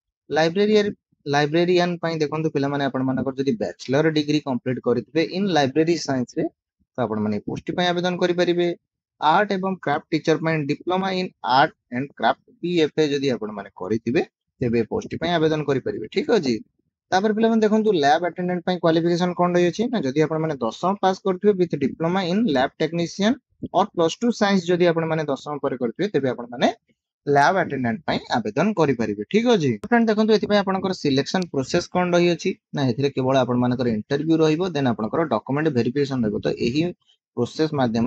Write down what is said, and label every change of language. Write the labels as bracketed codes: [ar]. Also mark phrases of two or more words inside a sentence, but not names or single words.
[or] ଲାଇବ୍ରେରିଆନ ପାଇଁ ଦେଖନ୍ତୁ ପିଲା ମାନେ ଆପଣ ମାନଙ୍କର ଯଦି [en] bachelor degree complete [or] କରିଥିବେ [en] in library science [or] ରେ ତ ଆପଣ ମାନେ ପୋଷ୍ଟ ପାଇଁ ଆବେଦନ କରି ପାରିବେ ଆର୍ଟ ଏବଂ [en] craft teacher [or] ପାଇଁ [en] diploma in art and craft PFA [or] ଯଦି ଆପଣ ମାନେ କରିଥିବେ ତେବେ ପୋଷ୍ଟ ପାଇଁ ଆବେଦନ କରି ପାରିବେ ଠିକ୍ ଅଛି ତାପର ପିଲା ମାନେ ଦେଖନ୍ତୁ [en] lab attendant [or] ପାଇଁ କ୍ୱାଲିଫିକେସନ କଣ ରହି ଅଛି ନା ଯଦି ଆପଣ ମାନେ 10th ପାସ କରିଥିବେ [en] with diploma in lab technician [or] ଆଉ +2 ସାଇନ୍ସ ଯଦି ଆପଣ ମାନେ 10th ପାସ କରିଥିବେ ତେବେ ଆପଣ ମାନେ [en] lab attendant [or] ପାଇଁ ଆବେଦନ କରି ପାରିବେ ଠିକ୍ ଅଛି ଫ୍ରେଣ୍ଡ ଦେଖନ୍ତୁ ଏଥି ପାଇଁ ଆପଣଙ୍କର [en] selection process [or] କଣ ରହି ଅଛି ନା ଏଥିରେ କେବଳ ଆପଣ ମାନଙ୍କର ଇଣ୍ଟରଭ୍ୟୁ ରହିବ ଦେନ ଆପଣଙ୍କର [en] document verification [or] ରହିବ ତ ଏହି ପ୍ରୋସେସ ମାଧ୍ୟମ